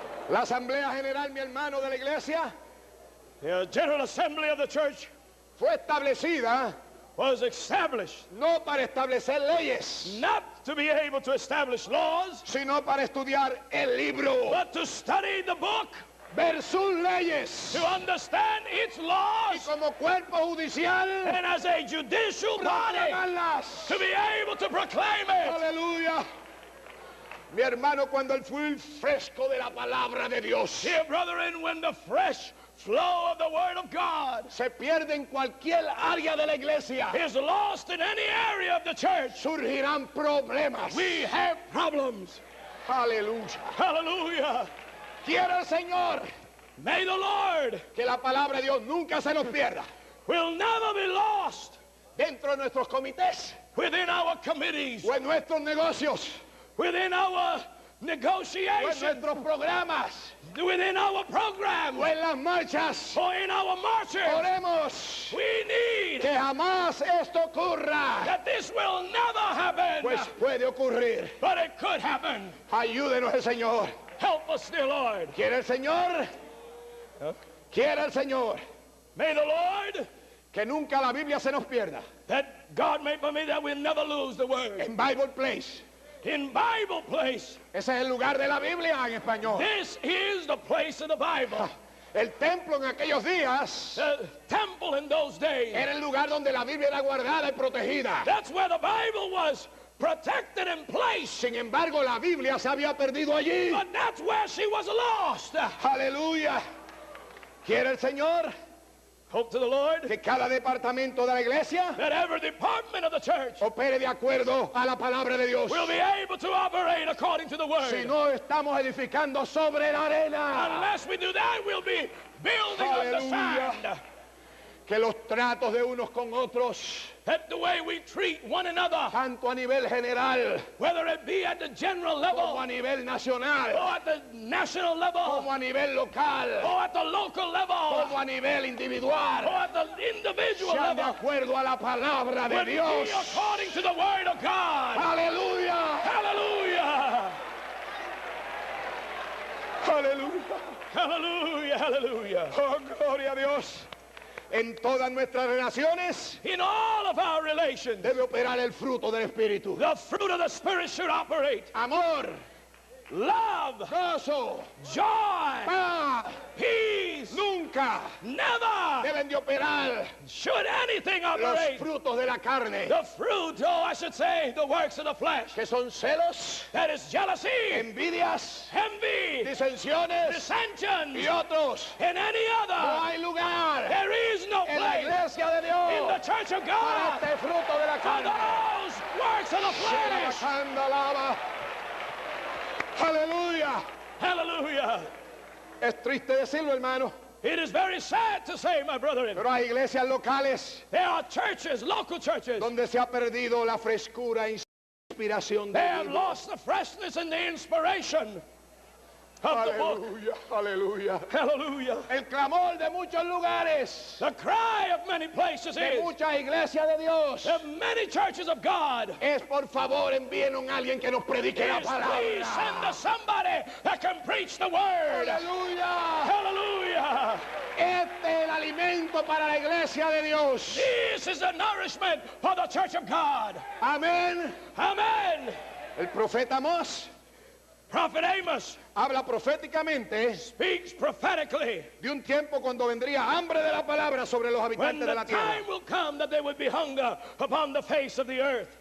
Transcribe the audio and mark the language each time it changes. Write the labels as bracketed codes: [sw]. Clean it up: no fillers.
[es] La Asamblea General, mi hermano, de la iglesia [en] The General Assembly of the Church [es] fue establecida [en] was established [es] no para establecer leyes, [en] not to be able to establish laws, [es] sino para estudiar el libro, [en] but to study the book, [es] ver sus leyes [en] to understand its [es] y [en] laws, [es] como cuerpo judicial [en] and as a judicial body [es] proclamarlas. [en] to be able to proclaim it. [es] Aleluya. Mi hermano, cuando el fluir fresco de la palabra de Dios [en] Dear brethren, when the fresh flow of the Word of God [es] se pierde en cualquier área de la iglesia, [en] is lost in any area of the church, [es] surgirán problemas. [en] we have problems. [es] Aleluya. [en] Hallelujah. [es] Quiera el Señor [en] May the Lord [es] que la palabra de Dios nunca se nos pierda [en] will never be lost [es] dentro de nuestros comités [en] within our committees, [es] o en nuestros negocios. [en] within our negotiations, [es] nuestros programas, [en] within our programs, [es] o en las marchas. [en] or in our marches. [es] Oremos [en] We need [es] que jamás esto ocurra, [en] that this will never happen, [es] pues puede ocurrir. [en] but it could happen. [es] Ayúdenos el Señor. [en] Help us, dear Lord. [es] ¿Quiere el Señor? ¿Quiere el Señor? [en] May the Lord, [es] Que nunca la Biblia se nos pierda. [en] that God may permit that we'll never lose the word. [es] En Bible Place. [en] In Bible place, [es] Ese es el lugar de la Biblia en español. [en] this is the place of the Bible. [es] El templo en aquellos días [en] The temple in those days, [es] era el lugar donde la Biblia era guardada y protegida. [en] that's where the Bible was protected and placed. [es] Sin embargo, la Biblia se había perdido allí. [en] But that's where she was lost. [es] Aleluya. ¿Quiere el Señor [en] Hope to the Lord [es] que cada departamento de la iglesia [en] that every department of the church [es] opere de acuerdo a la palabra de Dios? [en] will be able to operate according to the [es] Si [en] word. [es] no estamos edificando sobre la arena, [en] Unless we do that, we'll be building on the Hallelujah. sand. [es] que los tratos de unos con otros, [en] That the way we treat one another, [es] tanto a nivel general [en] whether it be at the general [es] como [en] level [es] a nivel nacional, [en] or at the national level [es] como a nivel local, [en] or at the local level [es] como a nivel individual, [en] or at the individual [es] sean de [en] level, [es] acuerdo a la palabra de [en] will be [es] Dios. [en] according to the word of God. [es] Aleluya, [en] Hallelujah! [es] aleluya. [en] Hallelujah! Hallelujah! [es] Oh, gloria a Dios. En todas nuestras relaciones [en] In all of our relations, [es] debe operar el fruto del Espíritu. [en] the fruit of the Spirit should operate. [es] Amor, [en] Love, [es] gozo, [en] joy, [es] paz, [en] peace, [es] nunca [en] never [es] deben de operar [en] should anything [es] los [en] operate. [es] frutos de la carne, [en] The fruit, or I should say, the works of the flesh. [es] que son celos, [en] That is jealousy, [es] envidias, [en] envy, [es] disensiones [en] dissensions, [es] y otros. [en] and any [es] No [en] other. [es] hay lugar [en] There is no [es] en la [en] place [es] iglesia de [en] in the [es] Dios [en] church of [es] para [en] God [es] este fruto de la [en] for [es] carne. [en] those works of the flesh. [es] Alaba. Aleluya. [en] Hallelujah. [es] Es triste decirlo, hermano, [en] It is very sad to say, my brethren, [es] pero hay iglesias locales [en] there are churches, local churches, [es] donde se ha perdido la frescura e inspiración [en] they [es] de [en] have [es] Dios. [en] lost the freshness and the inspiration of the book. [es] Aleluya, aleluya. [en] Hallelujah. [es] El clamor de muchos lugares, [en] The cry of many places [es] de [en] is, [es] muchas iglesias de Dios, [en] of many churches of God, [es] es por favor envíenos a alguien que nos predique la [en] is please send [es] palabra. [en] us somebody that can preach the word. [es] Aleluya. [en] Hallelujah. [es] Este es el alimento para la iglesia de Dios. [en] This is the nourishment for the church of God. [es] Amén. [en] Amen. [es] El profeta Amós [en] Prophet Amos [es] habla proféticamente [en] speaks prophetically [es] de un tiempo cuando vendría hambre de la palabra sobre los [en] when [es] habitantes [en] the [es] de la tierra. [en] time will come that there would be hunger upon the face of the earth.